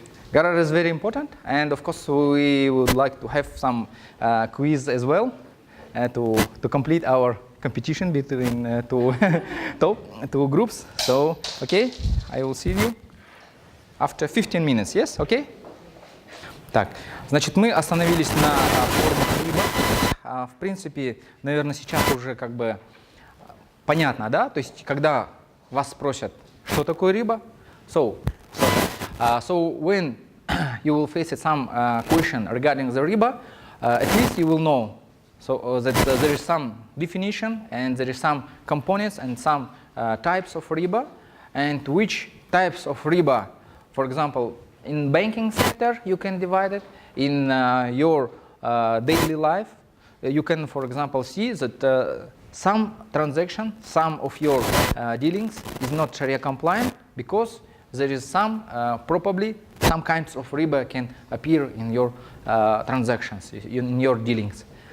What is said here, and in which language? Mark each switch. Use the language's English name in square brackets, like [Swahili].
[English] Garar is very important, and of course we would like to have some quiz as well to complete our competition between two groups. So, okay, I will see you after 15 minutes. Yes, okay? [Russian] Так, значит, мы остановились на формах рыба. В принципе, наверное, сейчас уже как бы понятно, да? То есть, когда вас спросят, что такое рыба, [English] so when you will face some question regarding the riba, at least you will know So that there is some definition and there is some components and some types of riba, and which types of riba, for example, in banking sector you can divide it, in your daily life you can, for example, see that some transaction, some of your dealings is not Sharia compliant because there is some, probably some kinds of riba can appear in your transactions, in your dealings.